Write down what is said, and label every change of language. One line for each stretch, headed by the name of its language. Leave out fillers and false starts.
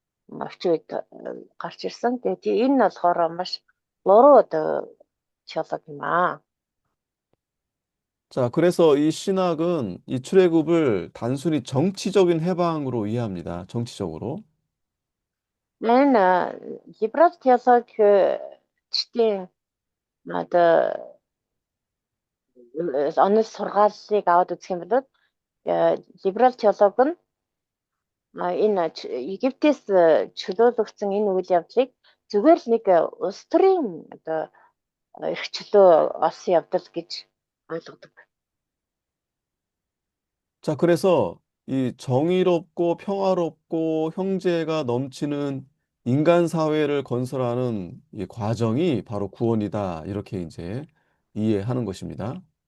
Mongolian: Орчин үед гарч ирсэн. Тэгээд энэ нь болохоор маш буруу одоо теолог юм аа.
Korean: 자, 그래서 이 신학은 이 출애굽을 단순히 정치적인 해방으로 이해합니다. 정치적으로.
Mongolian: Энэ либерал теолог чтийн одоо онол сургаалыг аваад үзэх юм бол либерал теолог нь энэ Египтээс чөлөөлөгдсөн энэ үйл явдлыг зүгээр л нэг улс төрийн одоо эрх чөлөө олсон явдал гэж ойлгодог.
Korean: 자, 그래서 이 정의롭고 평화롭고 형제가 넘치는 인간 사회를 건설하는 이 과정이 바로 구원이다. 이렇게 이제 이해하는 것입니다.